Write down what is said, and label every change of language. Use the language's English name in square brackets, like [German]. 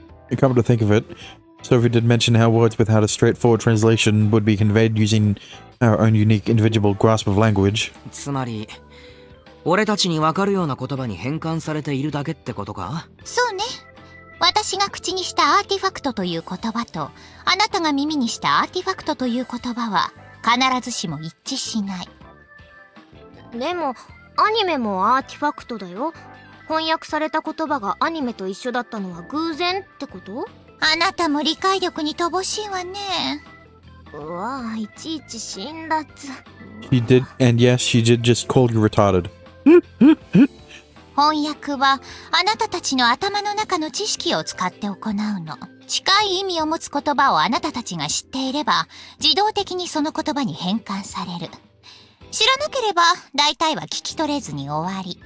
[English] Come to think of it, Sophie did mention how words without a straightforward translation would be conveyed using our own unique individual grasp of language. [Japanese] つまり俺たちに分かるような言葉に変換されているだけってことか？そうね。私が口にしたアーティファクトという言葉とあなたが耳にしたアーティファクトという言葉は必ずしも一致しない。でもアニメもアーティファクトだよ。翻訳された言葉がアニメと一緒だったのは偶然ってこと？あなたも理解力に乏しいわね。うわ、いちいち辛辣。 [English] She did, and yes, she did just call you retarded. [Japanese] 翻訳はあなたたちの頭の中の知識を使って行うの。近い意味を持つ言葉をあなたたちが知っていれば自動的にその言葉に変換される。知らなければ大体は聞き取れずに終わり。